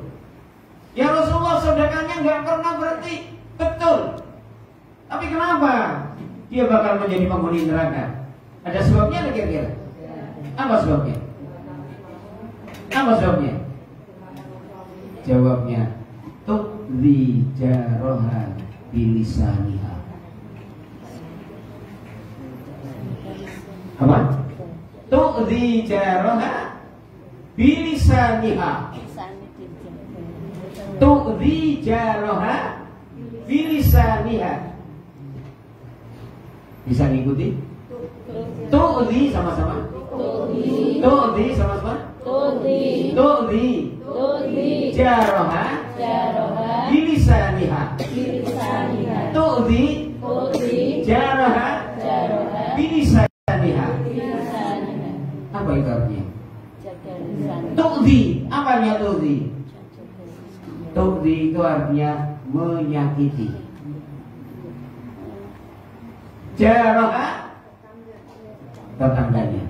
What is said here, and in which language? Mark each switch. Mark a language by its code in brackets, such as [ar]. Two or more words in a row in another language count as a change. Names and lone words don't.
[ar] يا رسول الله, [id] sedekahnya nggak pernah berhenti. Betul. Tapi kenapa dia bakal menjadi penghuni neraka? Ada sebabnya nggak kira-kira? Apa sebabnya? Apa sebabnya? Jawabnya, [ar] تؤذي جارها بلسانها. [id] Apa? [ar] تؤذي جارها بلسانها. تؤذي جارها بلسانها. [id] Bisa ngikuti? Tu'dhi sama-sama. Tu'dhi sama-sama. [ar] تؤذي جارها بلسانها. تؤذي جارها بلسانها. [id] Apa itu artinya? Tu'dhi, apa artinya tu'dhi? Tu'dhi itu artinya menyakiti. Jaroha, tetangganya.